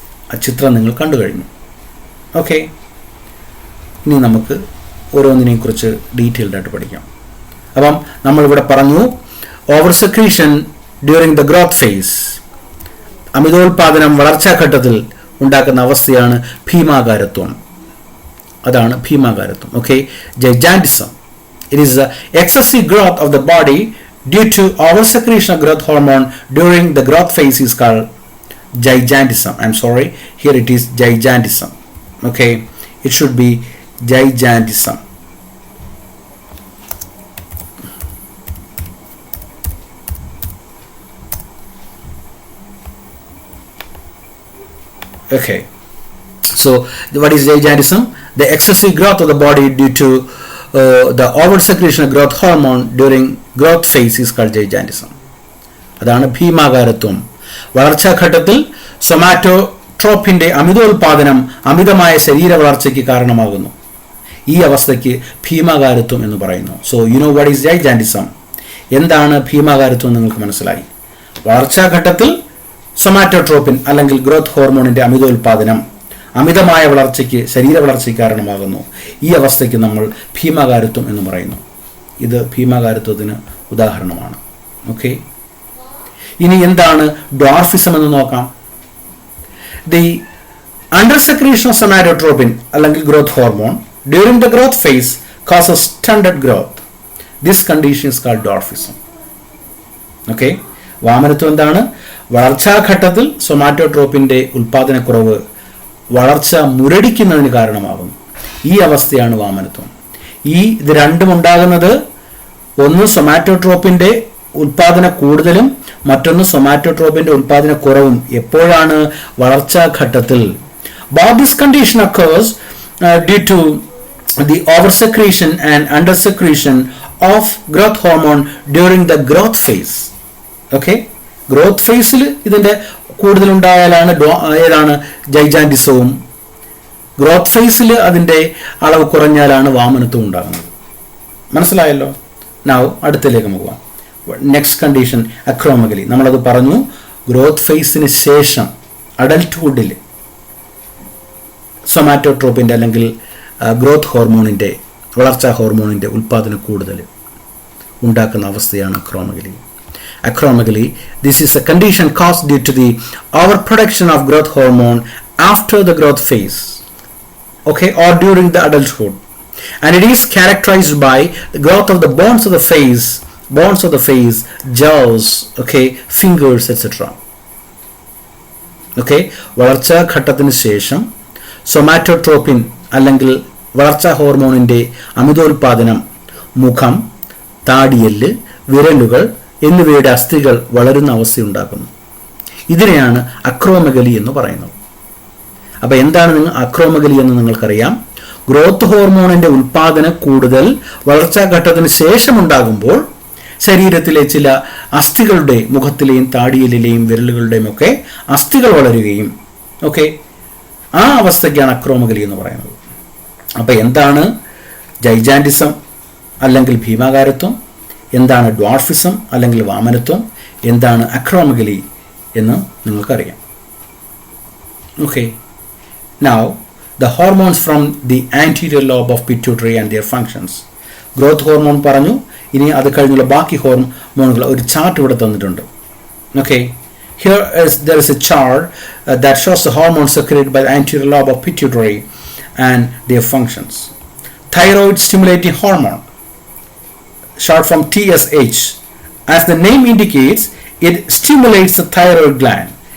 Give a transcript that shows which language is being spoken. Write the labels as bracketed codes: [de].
[ml] ആ ചിത്രം നിങ്ങൾ കണ്ടു കഴിഞ്ഞു. ഓക്കെ, ഇനി നമുക്ക് ഓരോന്നിനെയും കുറിച്ച് ഡീറ്റെയിൽഡായിട്ട് പഠിക്കാം. അപ്പം നമ്മളിവിടെ പറഞ്ഞു [en] over secretion during the growth phase, [ml] അമിതോൽപാദനം വളർച്ചാഘട്ടത്തിൽ ഉണ്ടാക്കുന്ന അവസ്ഥയാണ് ഭീമാകാരത്വം. അതാണ് ഭീമാകാരത്വം. Okay, gigantism. [en] It is the excessive growth of the body due to over secretion of growth hormone during the growth phase is called gigantism. I'm sorry, here it is gigantism. Okay, it should be gigantism. Okay, so what is gigantism? The excessive growth of the body due to the over secretion of growth hormone during growth phase is called gigantism. [ml] അതാണ് ഭീമാകാരത്വം. വളർച്ചാഘട്ടത്തിൽ സൊമാറ്റോട്രോപ്പിന്റെ അമിതോൽപാദനം അമിതമായ ശരീര വളർച്ചയ്ക്ക് കാരണമാകുന്നു. ഈ അവസ്ഥയ്ക്ക് ഭീമാകാരത്വം എന്ന് പറയുന്നു. [en] So you know what is gigantism. [ml] എന്താണ് ഭീമാകാരത്വം നിങ്ങൾക്ക് മനസ്സിലായി. വളർച്ചാഘട്ടത്തിൽ സൊമാറ്റോട്രോപ്പിൻ അല്ലെങ്കിൽ ഗ്രോത്ത് ഹോർമോണിന്റെ അമിതോൽപാദനം അമിതമായ വളർച്ചയ്ക്ക് ശരീര വളർച്ചയ്ക്ക് കാരണമാകുന്നു. ഈ അവസ്ഥയ്ക്ക് നമ്മൾ ഭീമാകാരത്വം എന്ന് പറയുന്നു. ഇത് ഭീമാകാരത്വത്തിന് ഉദാഹരണമാണ്. ഓക്കെ, ഇനി എന്താണ് ഡ്വാർഫിസം എന്ന് നോക്കാം. [en] The under secretion of somatotropin അല്ലെങ്കിൽ growth hormone during the growth phase causes stunted growth. This condition is called dwarfism. [ml] Okay, വാമനത്വം എന്താണ്? വളർച്ചാഘട്ടത്തിൽ സൊമാറ്റോട്രോപ്പിന്റെ ഉൽപാദനക്കുറവ് വളർച്ച മുരടിക്കുന്നതിന് കാരണമാകുന്നു. ഈ അവസ്ഥയാണ് വാമനത്വം. ഇത് രണ്ടും ഉണ്ടാകുന്നത് ഒന്ന് സൊമാറ്റോട്രോപ്പിന്റെ ഉൽപാദന കൂടുതലും മറ്റൊന്ന് സൊമാറ്റോട്രോപ്പിന്റെ ഉൽപാദന കുറവും എപ്പോഴാണ്? വളർച്ചാഘട്ടത്തിൽ. [en] Both this condition occurs due to the oversecretion and undersecretion of growth hormone during the growth phase. [ml] Okay, growth ഫേസിൽ ഇതിന്റെ കൂടുതലുണ്ടായാലാണ് ഏതാണ് ജൈജാൻറ്റിസവും, ഗ്രോത്ത് ഫേസിൽ അതിന്റെ അളവ് കുറഞ്ഞാലാണ് വാമനത്വം ഉണ്ടാകുന്നത്. മനസ്സിലായല്ലോ? നൗ അടുത്തിലേക്ക് പോകാം. Next condition അക്രോമഗലി. നമ്മളത് പറഞ്ഞു. ഗ്രോത്ത് ഫേസിന് ശേഷം അഡൽട്ട്ഹുഡിൽ സൊമാറ്റോട്രോപ്പിന്റെ അല്ലെങ്കിൽ ഗ്രോത്ത് ഹോർമോണിന്റെ വളർച്ചാ ഹോർമോണിന്റെ ഉൽപാദനം കൂടുതൽ ഉണ്ടാക്കുന്ന അവസ്ഥയാണ് അക്രോമഗലി. [en] Acromegaly, this is a condition caused due to the overproduction of growth hormone after the growth phase, okay, or during the adulthood, and it is characterized by the growth of the bones of the face, jaws, okay, fingers, etc. [ml] Okay, വളർച്ചാ ഘട്ടത്തിന് ശേഷം somatotropin അല്ലെങ്കിൽ വളർച്ചാ ഹോർമോണിന്റെ അമിതോൽപാദനം മുഖം, താടിയെല്ല്, വിരലുകൾ എന്നിവയുടെ അസ്ഥികൾ വളരുന്ന അവസ്ഥയുണ്ടാക്കുന്നു. ഇതിനെയാണ് അക്രോമഗലി എന്ന് പറയുന്നത്. അപ്പോൾ എന്താണ് അക്രോമഗലി എന്ന് നിങ്ങൾക്കറിയാം. ഗ്രോത്ത് ഹോർമോണിന്റെ ഉൽപാദനം കൂടുതൽ വളർച്ചാഘട്ടത്തിന് ശേഷം ഉണ്ടാകുമ്പോൾ ശരീരത്തിലെ ചില അസ്ഥികളുടെ, മുഖത്തിലെയും താടിയിലെയും വിരലുകളുടെയും ഒക്കെ അസ്ഥികൾ വളരുകയും, ഓക്കെ, ആ അവസ്ഥയ്ക്കാണ് അക്രോമഗലി എന്ന് പറയുന്നത്. അപ്പോൾ എന്താണ് ജൈജാൻറ്റിസം അല്ലെങ്കിൽ ഭീമാകാരത്വം, എന്താണ് ഡ്വാർഫിസം അല്ലെങ്കിൽ വാമനത്വം, എന്താണ് അക്രോമഗലി എന്ന് നിങ്ങൾക്കറിയാം. [en] Okay, now the hormones from the anterior lobe of pituitary and their functions. [ml] Growth hormone പറഞ്ഞു. ഇനി അത് കഴിഞ്ഞുള്ള ബാക്കി ഹോർമോണുകൾ ഒരു ചാർട്ട് ഇവിടെ തന്നിട്ടുണ്ട്. [en] Okay, here there is a chart that shows the hormones secreted by the anterior lobe of pituitary and their functions. Thyroid stimulating hormone, short from TSH. As the name indicates, it stimulates the thyroid gland.